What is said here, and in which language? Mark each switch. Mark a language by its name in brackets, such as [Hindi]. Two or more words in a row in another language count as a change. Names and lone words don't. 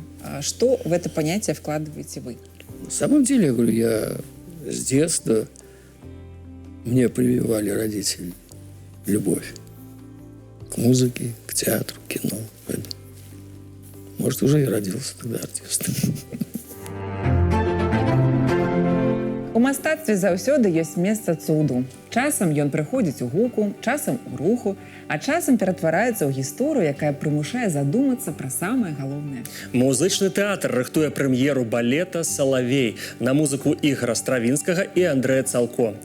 [Russian] Что в это понятие вкладываете вы? На самом деле, я говорю, я с детства, мне прививали родители любовь к музыке, к театру, к кино. Может, уже и родился тогда артистом. [Belarusian] У мастацтве заўсёды ёсць месца цуду. Часам ён прыходзіць у гуку, часам у руху, а часам ператвараецца ў гісторыю, якая прымушае задумацца пра самае галоўнае. Музычны тэатр рыхтуе прэм'еру балета «Салавей» на музыку Ігора Стравінскага і Андрэя Цалко.